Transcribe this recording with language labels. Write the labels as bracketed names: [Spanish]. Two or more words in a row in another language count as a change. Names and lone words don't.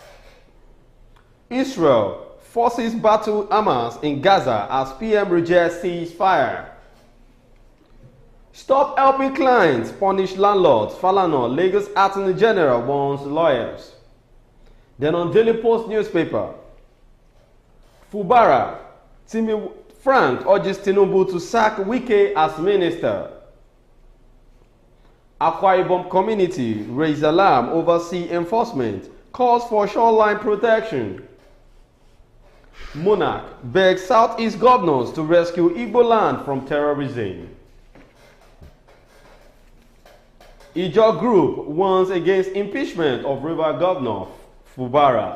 [English] Israel forces battle Hamas in Gaza as PM rejects ceasefire. Stop helping clients, punish landlords. Falana, Lagos Attorney General warns lawyers. Then on Daily Post newspaper, Fubara, Timi Frank urges Tinubu to sack Wike as minister. Akwa Ibom community raise alarm over sea enforcement, calls for shoreline protection. Monarch begs Southeast governors to rescue Igbo land from terrorism. Ijaw Group warns against impeachment of River Governor Fubara.